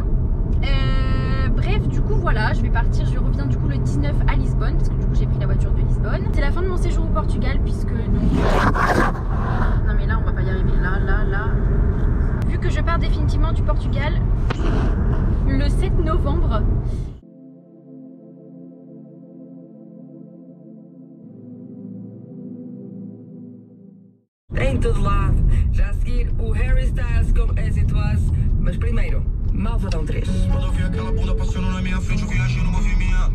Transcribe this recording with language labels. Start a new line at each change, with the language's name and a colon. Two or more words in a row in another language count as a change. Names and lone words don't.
French: Bref, du coup voilà, je vais partir, je reviens du coup le 19 à Lisbonne, parce que du coup j'ai pris la voiture de Lisbonne. C'est la fin de mon séjour au Portugal, puisque donc... Non mais là on va pas y arriver, là. Vu que je pars définitivement du Portugal le 7 novembre.
Portuguese: Em todo lado, já a seguir o Harry Styles com As It Was, mas primeiro, Malvadão 3. Quando eu vi aquela bunda passando na minha frente, eu viajei no movimento.